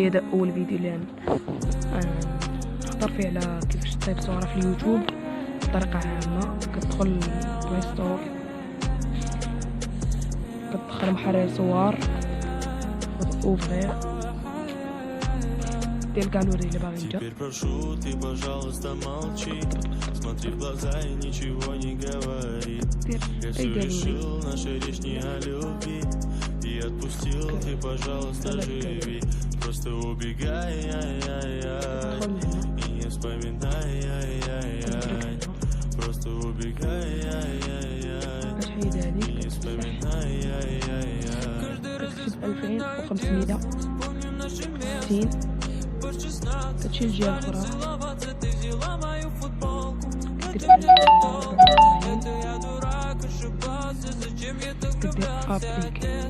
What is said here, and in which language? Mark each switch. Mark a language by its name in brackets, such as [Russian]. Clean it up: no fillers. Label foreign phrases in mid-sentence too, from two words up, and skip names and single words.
[Arabic] هذا اول فيديو اللي نهضر فيه على كيفاش تصايب صورة في اليوتيوب بطريقة عامة. كتدخل بلاي ستور، كتدخل محرر صور، اوفرير، دير كاع الوري اللي باغي انت. [Russian] И отпустил ты, пожалуйста, живи. Просто убегай, и не вспоминай, просто убегай, и не вспоминай. [Arabic] كتكتب 2560 كتشيل الجهة الأخرى، كدير ابليك،